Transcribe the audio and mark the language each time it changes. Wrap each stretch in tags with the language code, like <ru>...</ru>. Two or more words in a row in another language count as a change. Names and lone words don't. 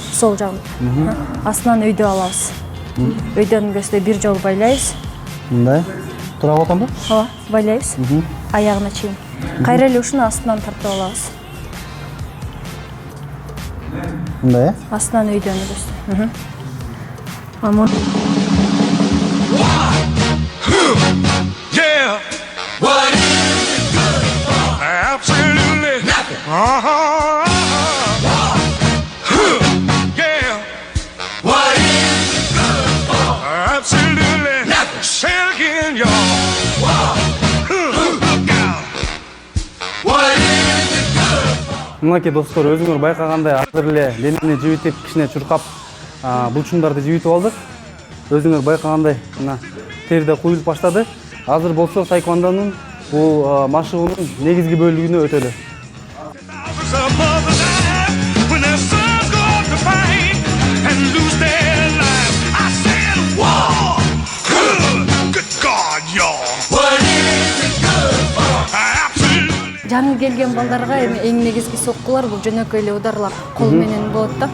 <ky>Сол жагын. Астынан өйдө алабыз. Өйдөнүн көзүнө бир жолу байлайбыз. Мындай. Тура отонбу? Ооба, байлайбыз. Аягына чейин. Кайра эле ушуну астынан тартып алабыз. Мындай, Астынан өйдөнү көзүнө.</ky> <en>Yeah. What is it good for? Absolutely nothing. Yeah. What is it good for? Absolutely nothing. Say it again, y'all. Look out. What is it good for?</en> <ky>Мынакей достор, өзүңөр байкагандай азыр эле денени жибитип, кичине чуркап, булчуңдарды жибитип алдык. Өзүңөр байкагандай мына терде куюлуп баштады. Азыр болсо таэквондонун бул машыгуунун негизги бөлүгүнө өтөлү. Жаңы келген балдарга эми эң негизги соккулар бул жөнөкөй эле ударлар, кол менен болот да.</ky>